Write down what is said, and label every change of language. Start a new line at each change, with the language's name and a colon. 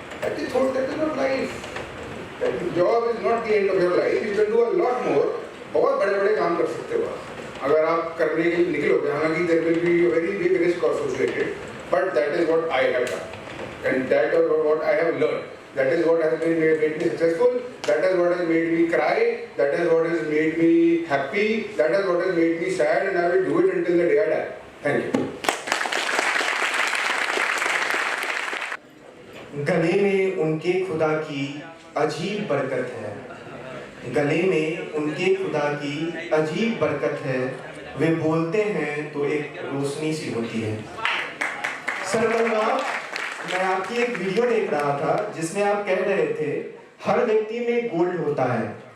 English: that is not life, job is not the end of your life, you can do a lot more,
Hindi: बहुत बड़े बड़े काम कर सकते हो अगर आप करने के लिए निकलोगे।
English: हालांकि there will be very big risk associated, but that is what I have done and that is what I have learn. That is what has made me successful. That is what has made me cry. That is what has made me happy. That is what has made me sad, and I will do it until the day I die. Thank you.
Hindi: गले में उनके खुदा की अजीब बरकत है, गले में उनके खुदा की अजीब बरकत है, वे बोलते हैं तो एक रोशनी सी होती है। सर मैं आपकी एक वीडियो देख रहा था जिसमें आप कह रहे थे हर व्यक्ति में गोल्ड होता है।